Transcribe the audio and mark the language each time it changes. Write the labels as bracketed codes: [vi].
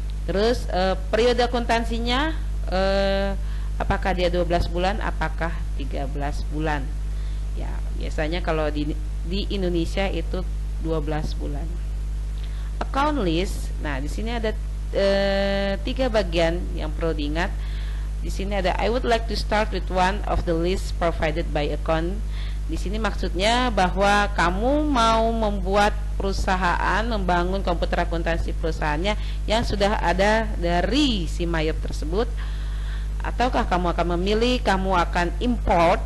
[id] Terus periode akuntansinya, apakah dia 12 bulan, apakah 13 bulan. Ya, biasanya kalau di Indonesia itu 12 bulan. Account list. Nah, di sini ada 3 bagian yang perlu diingat. Di sini ada [en] I would like to start with one of the list provided by account. [id] Di sini maksudnya bahwa kamu mau membuat perusahaan, membangun komputer akuntansi perusahaannya yang sudah ada dari si Mayop tersebut, ataukah kamu akan memilih, kamu akan import.